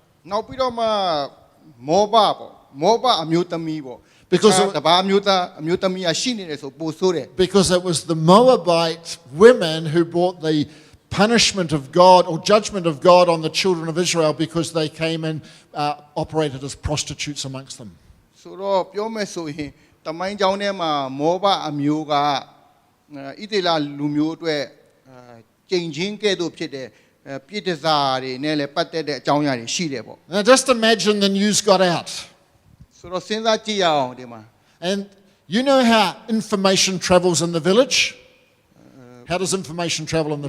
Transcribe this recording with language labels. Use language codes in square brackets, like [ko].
[my] နောက်ပြီးတော့မှမောဘအမျိုးသမီးပေါ့ [en] Because [my] တပါအမျိုးသမီးကရှိနေတယ်ဆိုပို့ဆိုးတယ် [en] Because it was the Moabite women who brought the punishment of God or judgment of God on the children of Israel because they came and operated as prostitutes amongst them. [my] ဆိုတော့ပြောမယ်ဆိုရင်တမိုင်းကြောင်းထဲမှာမောဘအမျိုးကဣသေလလူမျိုးအတွက်ကျိန်ချင်းကဲ့သို့ဖြစ်တဲ့ပြည့်တစားတွေနဲ့လည်းပတ်သက်တဲ့အကြောင်းအရာတွေရှိတယ်ပေါ့ [en] Now just imagine the news got out. [my] ဆိုတော့စဉ်းစားကြည့်ရအောင်ဒီမှာ [en] And you know how information travels in the village? How does information travel in the